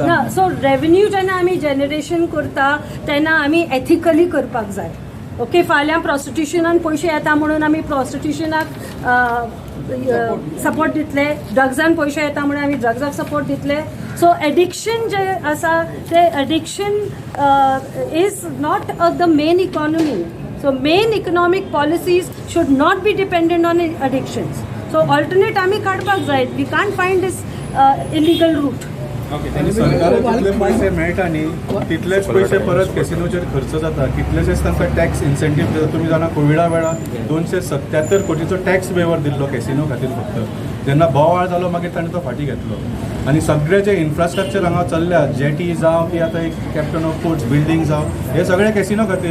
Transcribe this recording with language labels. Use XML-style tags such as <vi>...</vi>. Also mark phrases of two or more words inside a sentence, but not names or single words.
<kok>ना सो रेवन्यू जेन्ना आमी जनरेशन करता तेन्ना आमी एथिकली करपाक जाय. ओके, फाल्यां प्रॉस्टिट्युशनान पयशे येता म्हणून आमी प्रॉस्टिट्युशनाक सपोर्ट दितले, ड्रग्जान पयशे येता म्हणून आमी ड्रग्जाक सपोर्ट दितले.</kok> <en>So addiction</en> <kok>जे आसा ते</kok> <en>addiction is not the main economy. So main economic policies should not be dependent on addictions.</en> <kok>So alternate आमी काडपाक जाय.</kok> <en>We can't find this illegal route.</en> <kok>आणि सरकाराक जितले पैसे मेळटा न्ही तितलेच पैसे परत कॅसिनोचेर खर्च जाता. कितलेशेच तांकां</kok> <en>tax incentive</en> <kok>दिता. तुमी जाणा कोविडा वेळार 277 कोटीचो</kok> <en>tax waiver</en> <kok>दिल्लो कॅसिनो खातीर फक्त. जेन्ना बोवाळ जालो मागीर ताणें तो फाटीं घेतलो. आनी सगळे जे इन्फ्रास्ट्रक्चर हांगा चल्ल्या, जेटी जावं की आतां एक कॅप्टन ऑफ पोर्ट्स बिल्डींग जावं, हे सगळे कॅसिनो खातीर.</kok>